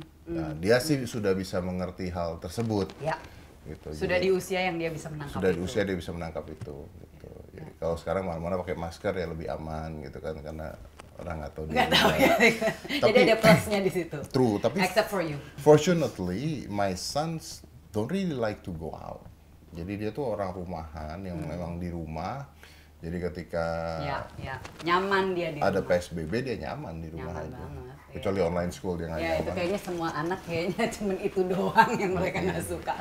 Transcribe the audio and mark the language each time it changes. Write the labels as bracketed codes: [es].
[id] Nah, dia sih sudah bisa mengerti hal tersebut. Gitu. Sudah di usia yang dia bisa menangkap sudah di usia dia bisa menangkap itu gitu. Jadi kalau sekarang mana-mana pakai masker ya lebih aman gitu kan, karena orang nggak tahu ya. Jadi ada plusnya di situ. [en] True, [id] tapi [en] except for you. Fortunately my sons don't really like to go out. [id] Jadi dia tuh orang rumahan yang memang di rumah. Jadi ketika nyaman dia di ada rumah. PSBB dia nyaman di rumah aja. Kecuali online school dia nggak nyaman. Itu kayaknya semua anak kayaknya cuman itu doang yang mereka nggak suka.